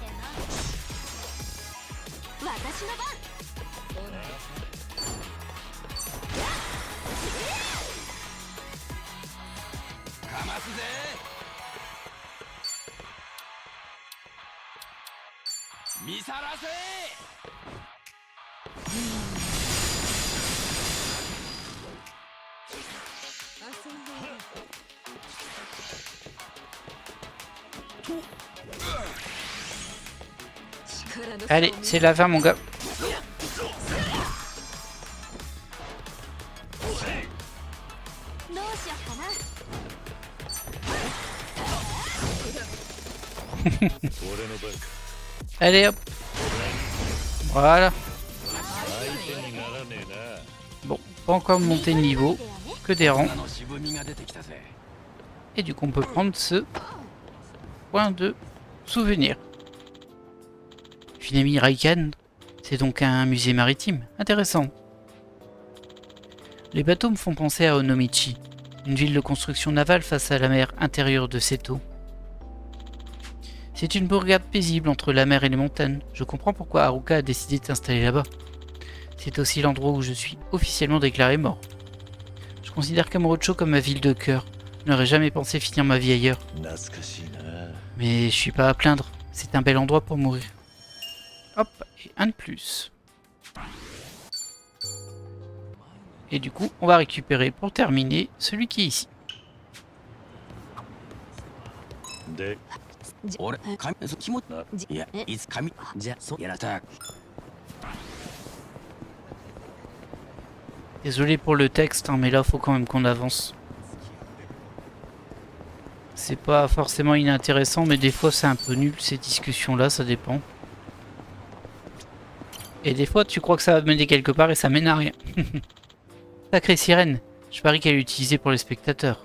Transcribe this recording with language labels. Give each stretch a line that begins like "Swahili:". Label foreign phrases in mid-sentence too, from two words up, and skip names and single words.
Japanese: 私の番。かますぜ。見さらせ。遊んでやる
French: Allez, c'est la fin mon gars.
Japanese: どうしよっかな。俺の番か。
French: Allez hop. Voilà.
Japanese: 相手にならねえな。
French: Bon, pas encore monter de niveau, que des rangs.
Japanese: あの渋みが出てきたぜ。
French: Et du coup on peut prendre ce point de souvenir. Funemi Raikan, c'est donc un musée maritime. Intéressant. Les bateaux me font penser à Onomichi, une ville de construction navale face à la mer intérieure de Seto. C'est une bourgade paisible entre la mer et les montagnes. Je comprends pourquoi Haruka a décidé de s'installer là-bas. C'est aussi l'endroit où je suis officiellement déclaré mort. Je considère Kamurocho comme ma ville de cœur. Je n'aurais jamais pensé finir ma vie ailleurs.
Japanese: 懐かしいな。
French: Mais je suis pas à plaindre. C'est un bel endroit pour mourir. Hop, et un de plus. Et du coup, on va récupérer pour terminer celui qui est ici.
Japanese: で、俺、髪、気持ち、いや、いつ髪、じゃあそやらた。
French: Désolé pour le texte, hein, mais là faut quand même qu'on avance. C'est pas forcément inintéressant, mais des fois c'est un peu nul ces discussions-là, ça dépend. Et des fois tu crois que ça va mener quelque part et ça mène à rien. Sacrée sirène, je parie qu'elle est utilisée pour les spectateurs.